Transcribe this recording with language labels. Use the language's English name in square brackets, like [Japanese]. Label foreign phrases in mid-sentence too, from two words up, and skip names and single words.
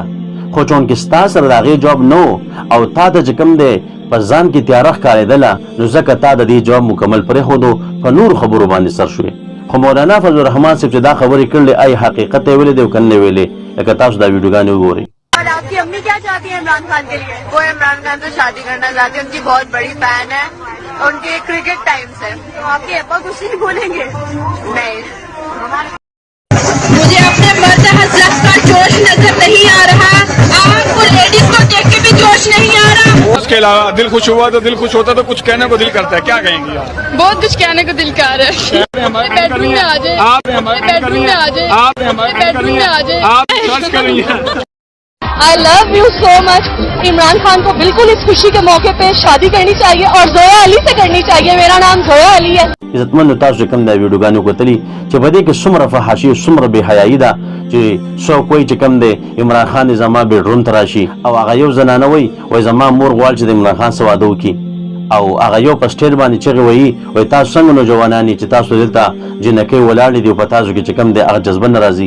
[Pashto] خو چونکې ستا سره د هغې جواب نه و او تا ته چې کوم دی په ځان کې تیاره ښکارېدله، نو ځکه تا د دې جواب مکمل پرېښودو، په نورو خبرو باندې سر شوې. خو مولانا فضل الرحمن صاحب چې دا خبرې کړلې، ای حقیقت یې ویلی دی او که نه ویلې، لکه تاسو دا ویډیوګانې وګورئ. [Urdu] اور آپ کی امی کیا چاہتی ہے عمران خان کے لیے؟ وہ عمران خان سے شادی کرنا چاہتی ہے، ان کی بہت بڑی فین ہے، ان کے کرکٹ ٹائم سے. تو آپ کے ابا کچھ نہیں بولیں گے? نہیں. مجھے اپنے مرد حضرات کا جوش نظر نہیں آ رہا، آپ کو لیڈیز کو دیکھ کے بھی جوش نہیں آ رہا. اس کے علاوہ دل خوش ہوا تو دل خوش ہوتا تو کچھ کہنے کو دل کرتا ہے، کیا کہیں گی آپ? بہت کچھ کہنے کو دل کر رہا ہے. بیڈروم میں آ جائے, آپ ہمارے بیڈروم میں آ جائے, آپ ہمارے بیڈروم میں آ جائے. آپ سرچ کریں گے. [English] I love you so much. [Urdu] عمران خان کو بالکل اس خوشی کے موقعے پہ شادی کرنی چاہیے اور زویا علی سے کرنی چاہیے. میرا نام زویا علی ہے. [Pashto] عزتمندو، تاسو چې کوم دا ویډیوګانې وکتلي چې په دې کې څومره فحاشي، څومره بې حیایي ده، چې څوک وایي چې کوم دی عمران خان یې زما بیډروم ته راشي، او هغه یو زنانه وایي زما مور غواړي چې د عمران خان سره واده وکړي، او هغه یو په سټیج باندې چغې وایي تاسو څنګه نوجوانان یې چې تاسو دلته جنکۍ ولاړې دي او په تاسو کې چې کوم دی هغه جذبه نه راځي.